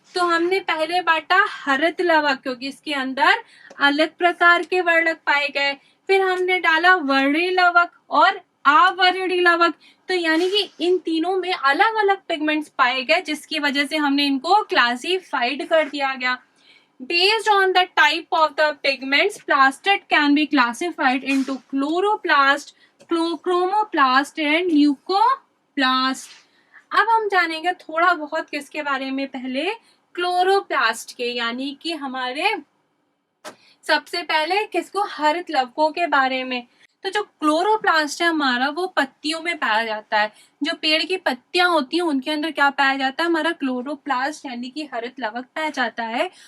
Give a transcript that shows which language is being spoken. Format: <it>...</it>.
<hi>तो हमने पहले बांटा हरित लवक, क्योंकि इसके अंदर अलग प्रकार के वर्णक पाए गए। फिर हमने डाला वर्णी लवक और अवर्णी लवक। तो यानी कि इन तीनों में अलग अलग पिगमेंट्स पाए गए, जिसकी वजह से हमने इनको क्लासिफाइड कर दिया गया।</hi> <en>Based on the type of the pigments, plastid can be classified into chloroplast, chromoplast and leucoplast.</en> <hi>अब हम जानेंगे थोड़ा बहुत किसके बारे में, पहले क्लोरोप्लास्ट के, यानी कि हमारे सबसे पहले किसको, हरित लवकों के बारे में। तो जो क्लोरोप्लास्ट है हमारा, वो पत्तियों में पाया जाता है। जो पेड़ की पत्तियां होती हैं उनके अंदर क्या पाया जाता है, हमारा क्लोरोप्लास्ट यानी कि हरित लवक पाया जाता है।</hi>